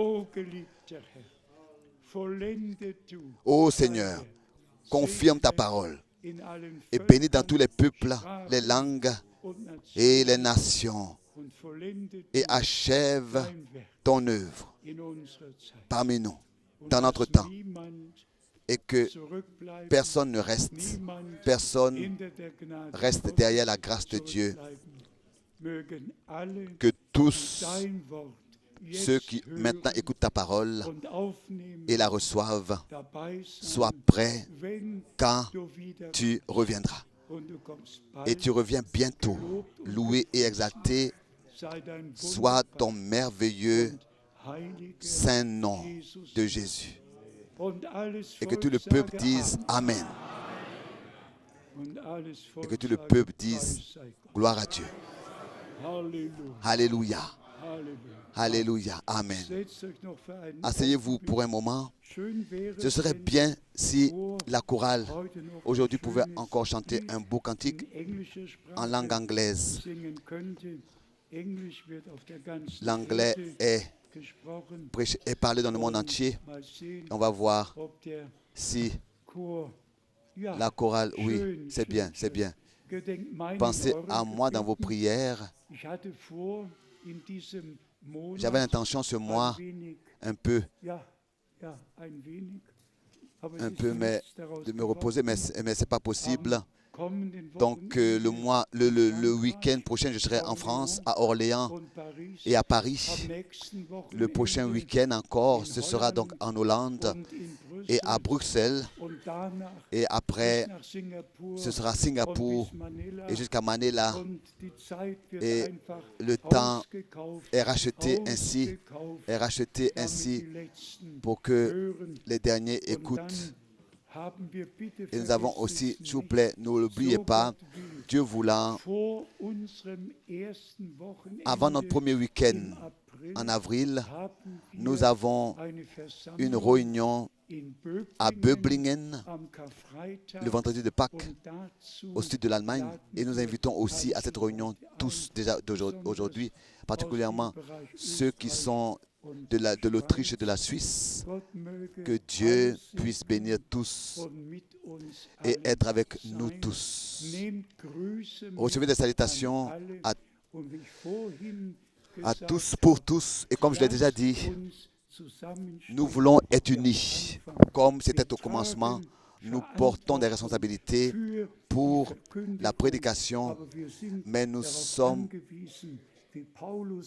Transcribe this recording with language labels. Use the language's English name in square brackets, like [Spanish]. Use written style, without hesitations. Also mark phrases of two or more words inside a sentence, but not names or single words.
[French] Ô Seigneur, confirme ta parole et bénis dans tous les peuples, les langues et les nations, et achève ton œuvre parmi nous, dans notre temps, et que personne reste derrière la grâce de Dieu. Que tous ceux qui maintenant écoutent ta parole [German] und aufnehmen, [French] et la reçoivent, [German] dabei [French] soient [German] sein, [French] prêts [German] wenn [French] quand [German] du wieder [French] tu reviendras. [German] und du kommst [French] Et [German] bald. [French] tu reviens bientôt. Loué et exalté [German] Sei dein [French] soit ton [German] wunderbarer [French] merveilleux [German] und heiliger [French] saint nom [German] Jesus. [French] de Jésus. [German] Und alles [French] Et que tout [German] Volk [French] le peuple [German] sage [French] dise Amen. [German] Und alles [French] Et [German] Volk [French] que tout le [German] sage, [French] peuple [German] Preis [French] dise [German] sei Gott. [French] Gloire à Dieu. [German] Halleluja. [French] Alléluia. [German] Halleluja. [French] Alléluia. Amen. [German] Setzt euch noch für einen [French] Asseyez-vous [German] Augenblick. [French] pour un moment. [German] Schön wäre [French] Ce serait [German] wenn [French] bien si la chorale [German] heute noch [French] aujourd'hui [German] ein [French] pouvait [German] schönes [French] encore chanter [German] Lied [French] un beau cantique [German] in englischer Sprache [French] en langue anglaise. [German] singen könnte. Englisch wird auf der ganzen [French] L'anglais [German] Erde [French] est [German] gesprochen. [French] parlé dans le monde [German] Und [French] entier. [German] mal sehen, [French] On va voir [German] ob der [French] si [German] Chor, ja, [French] la chorale, oui, [German] schön, [French] c'est [German] schön, [French] bien, c'est [German] schön. [French] bien. [German] Gedenkt meinen [French] Pensez [German] euren [French] à moi dans vos [German] Gebeten. [French] prières. [German] Ich hatte vor, in diesem Monat [French] J'avais l'intention ce mois [German] ein wenig, [French] un peu, [German] ja, ein wenig, aber es [French] un [German] ist [French] peu [German] noch [French] mais, [German] nichts daraus [French] de me reposer, mais [German] geworden. [French] c'est pas possible. [German] Am kommenden [French] Donc [German] Wochenende [French] le week-end prochain, je serai en France, à Orléans [German] und Paris. [French] et à [German] Am [French] Paris. [German] nächsten [French] Le prochain [German] Wochenende [French] week-end encore, ce sera donc en Hollande [German] und in [French] et à [German] Brüssel [French] Bruxelles. [German] und danach [French] Et après, [German] bis nach Singapur [French] ce sera [German] und [French] Singapour [German] bis Manila. [French] et jusqu'à Manila. [German] Und die Zeit wird [French] Et [German] einfach [French] le temps [German] ausgekauft, [French] est racheté ainsi, [German] damit die Letzten [French] pour que [German] hören. [French] les derniers [German] Und [French] écoutent. [German] dann haben wir, bitte [French] Et nous avons [German] vergesst [French] aussi, [German] es [French] s'il vous [German] nicht, [French] plaît, ne l'oubliez [German] so [French] pas, [German] Gott will, [French] Dieu voulant, [German] vor unserem ersten Wochenende [French] avant notre premier week-end [German] im April [French] en avril, [German] haben [French] nous [German] wir [French] avons [German] eine [French] une [German] Versammlung [French] réunion [German] in [French] à [German] Böblingen [French] Böblingen [German] am Karfreitag [French] le vendredi de Pâques [German] und dazu [French] au sud de l'Allemagne. [German] laden [French] Et nous [German] wir [French] invitons aussi à cette [German] alle [French] réunion [German] Leute [French] tous [German] ein, [French] déjà [German] besonders [French] d'aujourd'hui, [German] aus [French] particulièrement [German] dem Bereich [French] ceux qui [German] Österreich [French] sont [German] und [French] de l'Autriche et de la [German] Schweiz. [French] Suisse. [German] Gott möge [French] Que Dieu [German] alle [French] puisse bénir [German] segnen [French] tous [German] und mit uns [French] et [German] allen [French] être avec nous [German] sein. [French] tous. [German] Nehmt Grüße mit [French] Recevez des [German] an [French] salutations [German] alle. [French] à [German] Und wie ich vorhin [French] à [German] gesagt [French] tous, pour tous. Et comme je l'ai déjà [German] lasst [French] dit, [German] uns zusammenstehen. [French] nous voulons être [German] Wie am [French] unis. [German] Anfang. [French] Comme [German] Wir [French] c'était au commencement, [German] tragen [French] nous portons des [German] Verantwortung [French] responsabilités [German] für [French] pour [German] die Verkündigung, [French] la prédication, [German] aber wir sind [French] mais nous [German] darauf [French] sommes, [German] angewiesen, wie Paulus